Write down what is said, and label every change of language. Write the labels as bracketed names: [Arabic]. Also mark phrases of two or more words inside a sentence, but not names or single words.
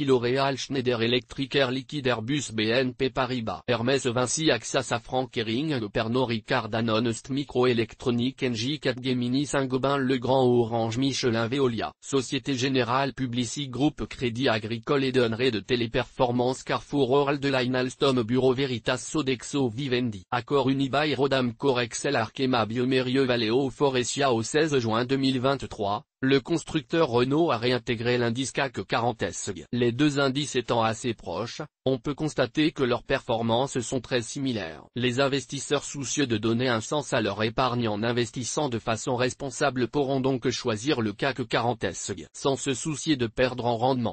[French] L'Oréal, Schneider Electric, Air Liquide, Airbus, BNP Paribas, Hermès, Vinci, AXA, Safran, Kering, Pernod Ricard, Danone, Microélectronique, Engie, Capgemini, Saint-Gobain, Legrand, Orange, Michelin, Veolia, Société Générale, Publicis Groupe, Crédit Agricole, Edenred, Téléperformance, Carrefour, Worldline, Alstom, Bureau Veritas, Sodexo, Vivendi, Accor, Unibail, Rodamco, Rexel, Arkema, Biomérieux, Valeo, Forestia. Au 16 juin 2023, le constructeur Renault a réintégré l'indice CAC 40 ESG. Les deux indices étant assez proches, on peut constater que leurs performances sont très similaires. Les investisseurs soucieux de donner un sens à leur épargne en investissant de façon responsable pourront donc choisir le CAC 40 ESG sans se soucier de perdre en rendement.